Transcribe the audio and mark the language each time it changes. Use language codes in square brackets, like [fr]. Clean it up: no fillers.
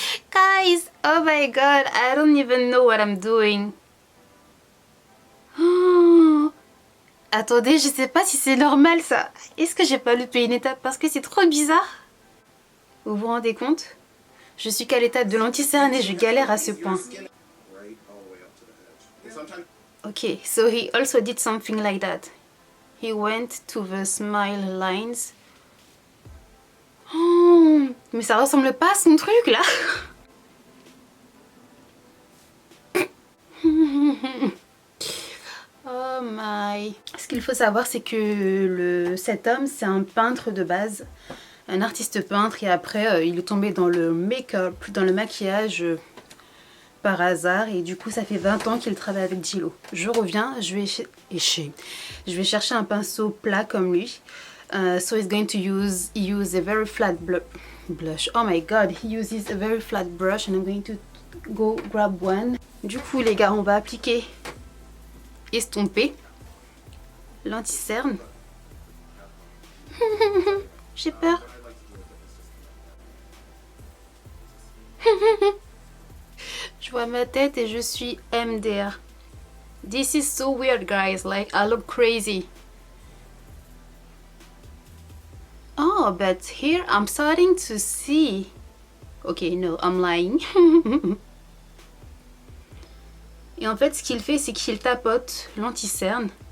[en] Guys, oh my god, I don't even know what I'm doing. Oh. [fr] Attendez, je sais pas si c'est normal ça. Est-ce que j'ai pas loupé une étape parce que c'est trop bizarre? Vous vous rendez compte? Je suis qu'à l'étape de l'anti-cerne et je galère à ce point. [en] all the way up to the edge. And sometimes Okay, so he also did something like that. He went to the smile lines. [fr] Oh, mais ça ressemble pas à son truc là. [en] Oh my. [fr] Ce qu'il faut savoir, c'est que cet homme, c'est un peintre de base, un artiste peintre, et après il est tombé dans le make-up, dans le maquillage par hasard, et du coup ça fait 20 ans qu'il travaille avec Gillo. Je reviens, je vais chercher un pinceau plat comme lui. [en] So he's going to use a very flat blush. Oh my god, he uses a very flat brush and I'm going to go grab one. [fr] Du coup les gars, on va appliquer estomper l'anti-cerne. J'ai peur. Je vois ma tête et je suis MDR. [en] This is so weird, guys. Like, I look crazy. Oh, but here I'm starting to see. Okay, no, I'm lying. [fr] Et en fait, ce qu'il fait, c'est qu'il tapote l'anti-cerne.